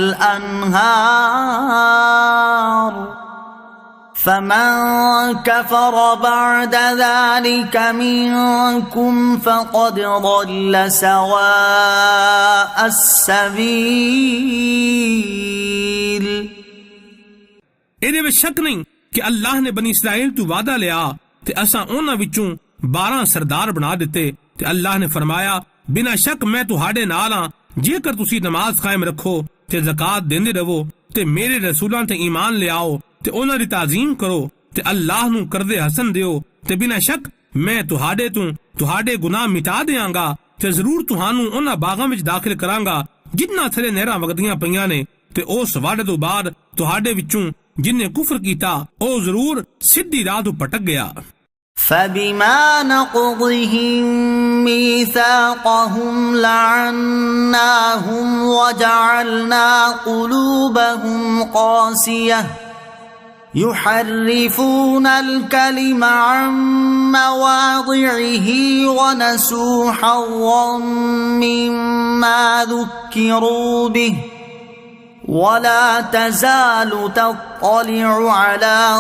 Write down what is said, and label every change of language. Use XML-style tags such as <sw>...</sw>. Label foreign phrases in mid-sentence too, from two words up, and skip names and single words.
<ar>الأنهار فمن كفر بعد ذلك منكم فقد ضل سواء السبيل।</ar> <pa>ਇਹਦੇ ਵਿੱਚ ਸ਼ੱਕ ਨਹੀਂ ਕਿ ਅੱਲਾਹ ਨੇ ਬਨੀ ਇਸਰਾਈਲ ਤੋਂ ਵਾਅਦਾ ਲਿਆ ਤੇ ਅਸਾਂ ਉਹਨਾਂ ਵਿੱਚੋਂ 12 ਸਰਦਾਰ ਬਣਾ ਦਿੱਤੇ ਤੇ ਅੱਲਾਹ ਨੇ ਫਰਮਾਇਆ ਬਿਨਾਂ ਸ਼ੱਕ ਮੈਂ ਤੁਹਾਡੇ ਨਾਲ ਹਾਂ ਜੇਕਰ ਤੁਸੀਂ ਨਮਾਜ਼ ਕਾਇਮ ਰੱਖੋ ਤੇ ਜ਼ਕਾਤ ਦਿੰਦੇ ਰਹੋ ਤੇ ਮੇਰੇ ਰਸੂਲਾਂ ਤੇ ਈਮਾਨ ਲਿਆਓ ਤੇ ਉਹਨਾਂ ਦੀ ਤਾਜ਼ੀਮ ਕਰੋ ਤੇ ਅੱਲਾਹ ਨੂੰ ਕਰਜ਼ੇ ਹਸਨ ਦਿਓ ਤੇ ਬਿਨਾਂ ਸ਼ੱਕ ਮੈਂ ਤੁਹਾਡੇ ਤੋਂ ਤੁਹਾਡੇ ਗੁਨਾਹ ਮਿਟਾ ਦਿਆਂਗਾ ਤੇ ਜ਼ਰੂਰ ਤੁਹਾਨੂੰ ਉਹਨਾਂ ਬਾਗਾਂ ਵਿੱਚ ਦਾਖਲ ਕਰਾਂਗਾ ਜਿਨ੍ਹਾਂ ਥਲੇ ਨਹਿਰਾਂ ਵਗਦੀਆਂ ਪਈਆਂ ਨੇ ਤੇ ਉਸ ਵਾਅਦੇ ਤੋਂ ਬਾਅਦ ਤੁਹਾਡੇ ਵਿੱਚੋਂ ਜਿਨ੍ਹੇ ਕੁਫ਼ਰ ਕੀਤਾ ਓ ਜ਼ਰੂਰ ਸਿੱਧੀ ਰਾਹ ਤੋ ਪਟਕ ਗਿਆ।</pa> <ar>فبما نقضهم ميثاقهم لعناهم وجعلنا قلوبهم قاسية يحرفون الكلم عن مواضعه ونسوا حظا مما ذكروا به ولا تزال تطلع على</ar>